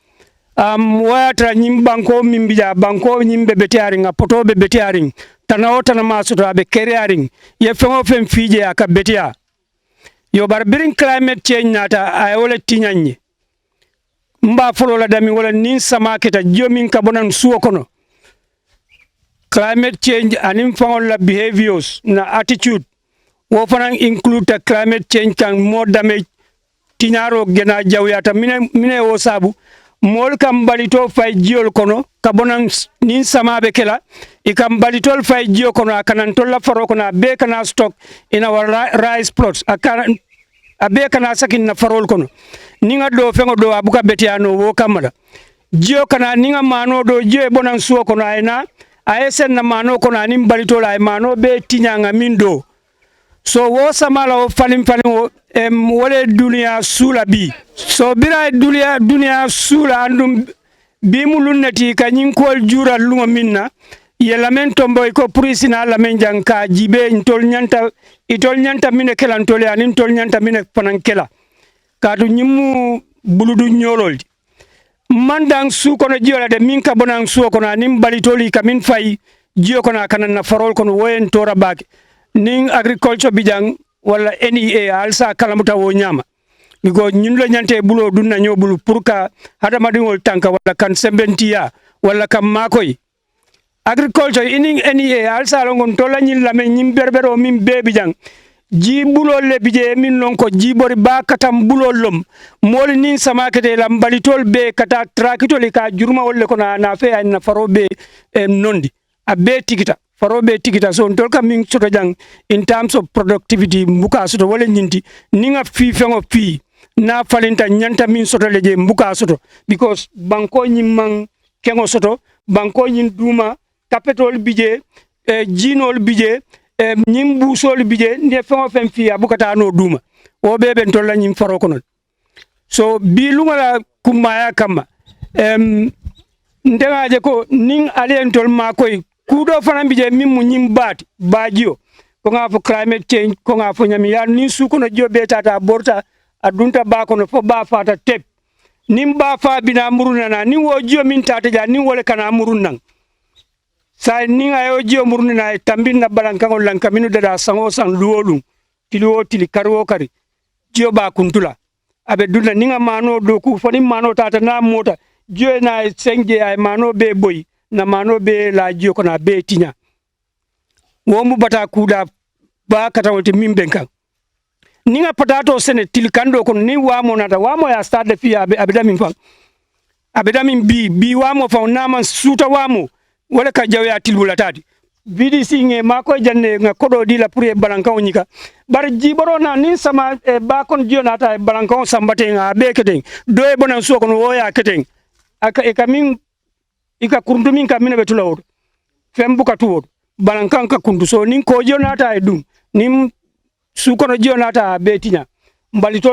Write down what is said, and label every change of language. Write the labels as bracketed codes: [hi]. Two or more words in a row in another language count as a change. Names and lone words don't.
[man] wayata nyim banko mimbija banko nyimbe betiaring apoto be betiaring tanawo tanama suto abe kerearing ye fengo fen fije aka betia yo bar birin [en] climate change [man] nata ay wala tinyanye mba folo la dami wala nin sama kita jomin kabonan suwo kono [en] climate change [man] anim fangol la behaviors na attitude wo fanan [en] include the climate change [man] kan more damage tinyaro gena jawyata mine wo sabu mol kam balito fay jiol kono kabonan nin sama be kela e kam balitol fay jio kono akanan tolla faro kono be kana stock ina rice plots akana abe kana sakin na farol kono ninga do fengo do abuka betiano wo kamala jio kana ninga mano do jio bonan suo kono ayna ayesen na mano kono anim balitol ay mano be tinyanga mindo so wo samala o falim wo wole dunia sula bi so bira dunia sula andum bi mulunnati kanyin kol jura lungo minna yelamen tomboy ko prisina la men janka jibe intol nyanta mine kela ntole anin tol nyanta mine panankela kadu nyimu buludu nyolol mandang su kono jiola de min ka bonang su kono anim balitoli kamin fay jio kono kanan na farol kono woyen tora bak ning agriculture bijang wala NEA alsa kalamuta wo nyama bigo nyundo nyante bulo dunna nyobulu purka hada madingol tanka wala kan sembentia wala kam makoy agriculture ining NEA alsa longon tola nyin lame nyim berbero min bebi jang ji bulo le bije min non ko jibori ba katam bulo lom mol nin sama kete lam balitol be kata trakitol ka jurma wolle ko na fe ay na farobe nondi abe tikita farobe tikita so tol kam min soto jang [en] in terms of productivity [man] mbuka soto wala nyinti ninga fi fengo fi na falinta nyanta min soto leje mbuka soto because banko nyimman kengo soto banko nyin duma capital bije jinol bije nyim busol bije ne fengo fen fi abukata no duma o bebe tolla nyim faro kono so bi lungala kumaya kama ndengaje ko ning alien tol makoy kudo fana bije min mu nyimbat bajio ko nga fo [en] climate change [man] ko nga fo nyami ya ni su ko no jobe tata borta adunta ba ko no fo ba fata tep nim ba fa bina muruna na ni wo jio min tata ja ni wole kana murun sa ni ayo jio muruna na tambin na balanka ko lanka minu dada sango sang luolu tiliwo tili karwo kari jio ba kuntula abe dunda ninga mano do ku foni mano tata na mota jio na sengje ay mano be boy na mano be la jio ko na be tinya womu bata kuda ba kata wote mimbenka ninga patato sene tilkando ko ni wamo nata wamo ya stade fi abedami fang abedami bi wamo fa nama suta wamo wala ka jawya tilbula tati VDC nge mako janne nga kodo di la pour balanka onyika bar jiboro na ni sama ba kon jionata balanka sambate nga be keten do e bonan so kon woya keten aka e kamin ika kurundumin kamina betula wodo fembuka tuwodo balankan ka kundu so nin ko jonata e dum nim su kono jonata betinya mbalitol